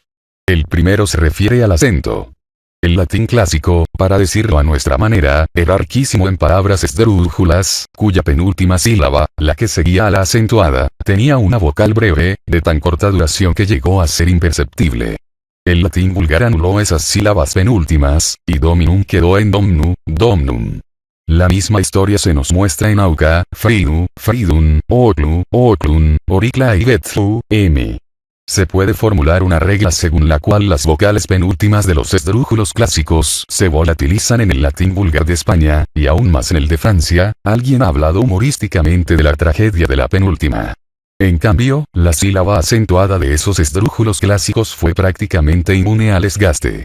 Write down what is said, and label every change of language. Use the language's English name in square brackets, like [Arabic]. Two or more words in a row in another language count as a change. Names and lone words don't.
[Spanish] El primero se refiere al acento. El latín clásico, para decirlo a nuestra manera, era riquísimo en palabras esdrújulas, cuya penúltima sílaba, la que seguía a la acentuada, tenía una vocal breve, de tan corta duración que llegó a ser imperceptible. El latín vulgar anuló esas sílabas penúltimas, y dominum quedó en domnum. La misma historia se nos muestra en auca, fridu, fridun, oclun, oricla y betfu, m. Se puede formular una regla según la cual las vocales penúltimas de los esdrújulos clásicos se volatilizan en el latín vulgar de España, y aún más en el de Francia. Alguien ha hablado humorísticamente de la tragedia de la penúltima. En cambio, la sílaba acentuada de esos esdrújulos clásicos fue prácticamente inmune al desgaste.